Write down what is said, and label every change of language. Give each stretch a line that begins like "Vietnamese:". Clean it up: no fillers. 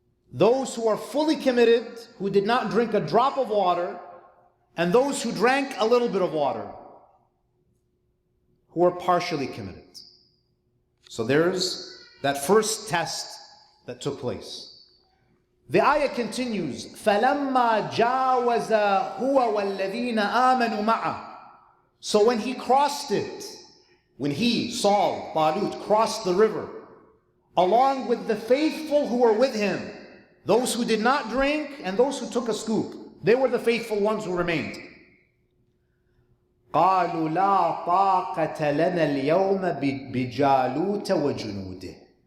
English: Those who are fully committed, who did not drink a drop of water, and those who drank a little bit of water, who are partially committed. So there's that first test that took place. The ayah continues,
Arabic: فَلَمَّا جَاوَزَ هُوَ وَالَّذِينَ آمَنُوا مَعَهُ.
English: So when he crossed it, when he, Saul, Talut, crossed the river, along with the faithful who were with him, those who did not drink and those who took a scoop, they were the faithful ones who remained.
Arabic: قَالُوا لَا طَاقَةَ لَنَا الْيَوْمَ بِجَالُوتَ وَجُنُودِهِ.